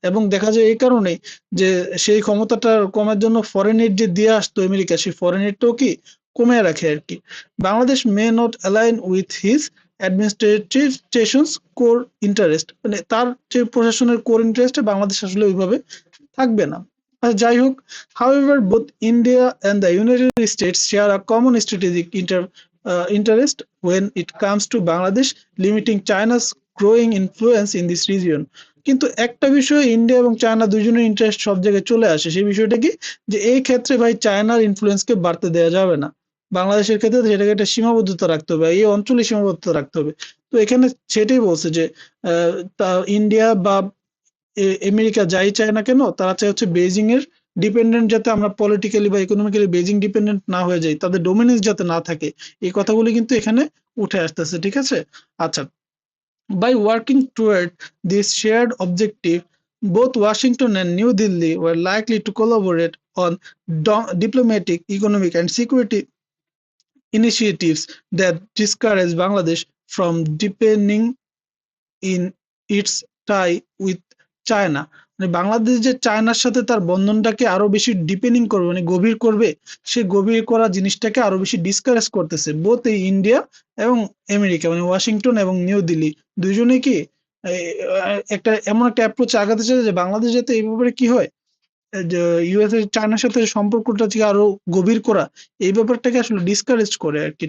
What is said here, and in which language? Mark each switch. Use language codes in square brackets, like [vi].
[bn] এবং দেখা যায় এই কারণেই যে সেই ক্ষমতাটা কমার জন্য ফরেন এইড যে দিয়ে আসতো আমেরিকা, সেই ফরেন এইডটাও কি কমে রাখে আর কি। [en] Bangladesh may not align with his administration's core interest, [bn] মানে তার যে প্রশাসনের কোর ইন্টারেস্টে বাংলাদেশ আসলে ওইভাবে থাকবে না। আর যাই হোক, [en] however, both India and the United States share a common strategic interest when it comes to Bangladesh limiting China's growing influence in this region. [bn] কিন্তু একটা বিষয় ইন্ডিয়া এবং চায়না দুইজনের ইন্টারেস্ট সব জায়গায় চলে আসে, সেই বিষয়টা কি, যে এই ক্ষেত্রে ভাই চায়নার ইনফ্লুয়েন্সকে বাড়তে দেওয়া যাবে না। বাংলাদেশের ক্ষেত্রে সেটাকে একটা সীমাবদ্ধতা রাখতে হবে, এই অঞ্চলে সীমাবদ্ধতা রাখতে হবে। তো এখানে সেটাই বলছে যে ইন্ডিয়া বা আমেরিকা যাই চায় না কেন, তারা চায় হচ্ছে বেজিং এর ডিপেন্ডেন্ট, যাতে আমরা পলিটিক্যালি বা ইকোনমিক্যালি বেজিং ডিপেন্ডেন্ট না হয়ে যাই, তাদের ডোমিনেন্স যাতে না থাকে। এই কথাগুলি কিন্তু এখানে উঠে আসতেছে। ঠিক আছে, আচ্ছা, [en] by working toward this shared objective, both Washington and New Delhi were likely to collaborate on diplomatic, economic, and security initiatives that discourage Bangladesh from deepening in its tie with China. [bn] মানে বাংলাদেশ যে চায়নার সাথে তার বন্ধনটাকে আরো বেশি deepening করবে, মানে গভীর করবে, সে গভীর করা জিনিসটাকে আরো বেশি ডিসকারেজ করতেছে বোথ এই ইন্ডিয়া এবং আমেরিকা, মানে ওয়াশিংটন এবং নিউ দিল্লি দুইজনে কি একটা এমন একটা অ্যাপ্রোচ আগাতে চায় যে বাংলাদেশ যাতে এই ব্যাপারে কি হয়, যে ইউএস এর চায়নার সাথে সম্পর্কটা যে আরো গভীর করা, এই ব্যাপারটাকে আসলে ডিসকারেজ করে আর কি।